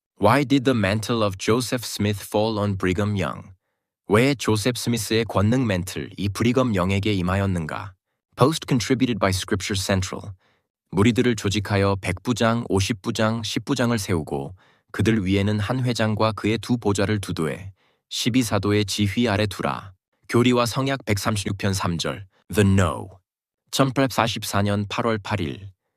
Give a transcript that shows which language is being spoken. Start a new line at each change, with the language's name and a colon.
English: Why did the mantle of Joseph Smith fall on Brigham Young?
Korean: 왜 조셉 스미스의 권능 멘틀 이 브리검 영에게 임하였는가?
English: Post contributed by Scripture Central.
Korean: 무리들을 조직하여 100부장, 50부장, 10부장을 세우고 그들 위에는 한 회장과 그의 두 보좌를 두도해 12사도의 지휘 아래 두라. 교리와 성약 136편 3절.
English: The No.
Korean: 1844년 8월 8일.